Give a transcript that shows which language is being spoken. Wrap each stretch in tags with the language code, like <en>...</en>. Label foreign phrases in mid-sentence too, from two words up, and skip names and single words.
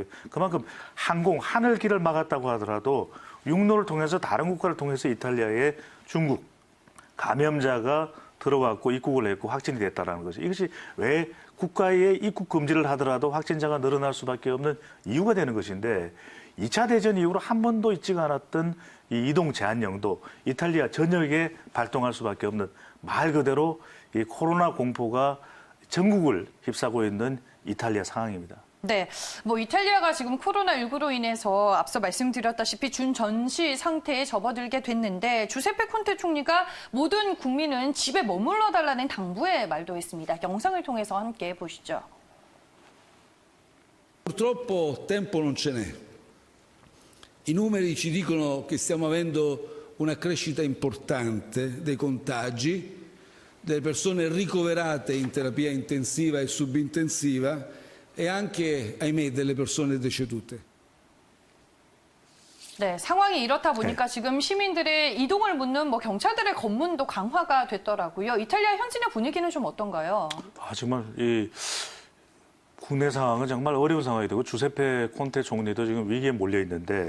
<ko>그만큼 항공, 하늘길을 막았다고 하더라도 육로를 통해서 다른 국가를 통해서 이탈리아에 중국 감염자가 들어왔고 입국을 했고 확진이 됐다는 것이 이것이 왜 국가에 입국 금지를 하더라도 확진자가 늘어날 수밖에 없는 이유가 되는 것인데 2차 대전 이후로 한 번도 있지가 않았던 이 이동 제한령도 이탈리아 전역에 발동할 수밖에 없는 말 그대로 이 코로나 공포가 전국을 휩싸고 있는 이탈리아 상황입니다. 네, 뭐 이탈리아가 지금 코로나19로 인해서 앞서 말씀드렸다시피 준전시 상태에 접어들게 됐는데 주세페 콘테 총리가 모든 국민은 집에 머물러 달라는 당부의 말도 했습니다. 영상을 통해서 함께 보시죠.</ko> <it>Purtroppo tempo non ce n'è. I numeri ci dicono che stiamo avendo una crescita importante dei contagi, delle persone ricoverate in terapia intensiva e subintensiva e anche, ahimè, delle persone decedute.</it> <ko>네, 상황이 이렇다 보니까 지금 시민들의 이동을 묻는 뭐 경찰들의 검문도 강화가 됐더라고요. 이탈리아 현지의 분위기는 좀 어떤가요? 정말 이 국내 상황은 정말 어려운 상황이 되고 주세페 콘테 총리도 지금 위기에 몰려 있는데</ko>